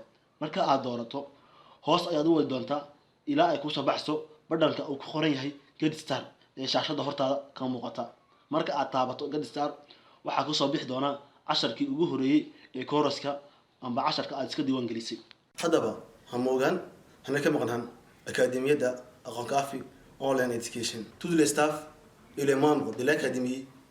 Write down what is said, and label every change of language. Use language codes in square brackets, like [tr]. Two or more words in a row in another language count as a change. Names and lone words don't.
[so] marka aad doorato hoos ayaad u wadi doontaa ilaa ay kusoo baxso badhanka uu ku qoran yahay [en] Get Start [so] ee shaashada hortaada ka muuqata. marka aad taabato [en] Get Start [so] waxaa ku soo bixi doona casharkii ugu horeeyay ee kooraska amba casharka aad iska diiwaan gelisay. haddaba ha moogaan hana ka maqnaan akaademiyada aqoon kafi [en] online education. [fr] tout le staff et les membres de l'académie